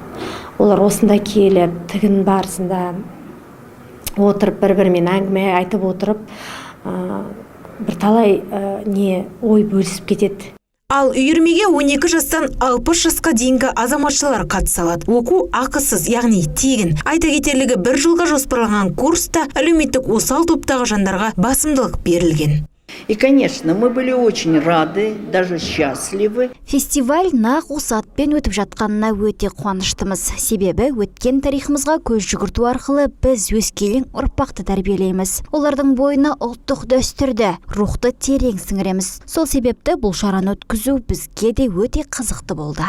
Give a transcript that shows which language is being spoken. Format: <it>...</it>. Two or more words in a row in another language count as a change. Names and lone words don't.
<kk>Олар осында келіп, тігін барысында отырып, бір-бірімен әңгіме айтып отырып, бірталай ой бөлісіп кетеді. Ал үйірмеге 12 жастан 60 жасқа дейінгі азаматшалар қатыса алады. Оқу ақысыз, яғни тегін. Айта кетерлігі, бір жылға жоспарланған курста әлеуметтік осал топтағы жандарға басымдылық берілген.</kk> <ru>И, конечно, мы были очень рады, даже счастливы.</ru> <kk>Фестиваль нақ осы атпен өтіп жатқанына өте қуаныштымыз. Себебі өткен тарихымызға көз жүгірту арқылы біз өскелең ұрпақты тәрбиелейміз. Олардың бойына ұлттық дәстүрді, рухты терең сіңіреміз. Сол себепті бұл шараны өткізу бізге де өте қызықты болды.</kk>